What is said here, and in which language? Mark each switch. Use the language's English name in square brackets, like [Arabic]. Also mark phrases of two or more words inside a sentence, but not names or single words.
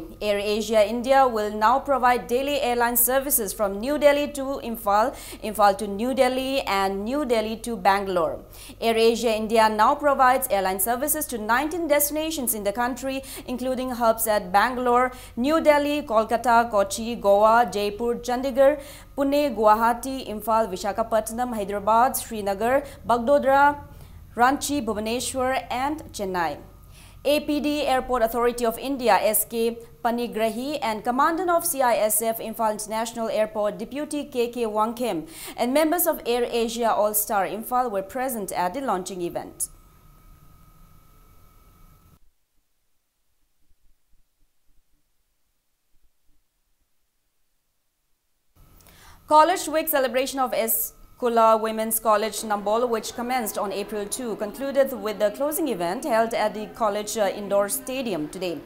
[English] Air Asia India will now provide daily airline services from New Delhi to Imphal, Imphal to New Delhi and New Delhi to Bangalore. Air Asia India now provides airline services to 19 destinations in the country, including hubs at Bangalore, New Delhi, Kolkata, Kochi, Goa, Jaipur, Chandigarh, Pune, Guwahati, Imphal, Visakhapatnam, Hyderabad, Srinagar, Bagdodra, Ranchi, Bhubaneswar and Chennai. APD Airport Authority of India SK Panigrahi and Commandant of CISF Imphal International Airport Deputy KK Wangkem and members of Air Asia All-Star Imphal were present at the launching event. College Week celebration of Kula Women's College Nambol, which commenced on April 2, concluded with the closing event held at the college indoor stadium today.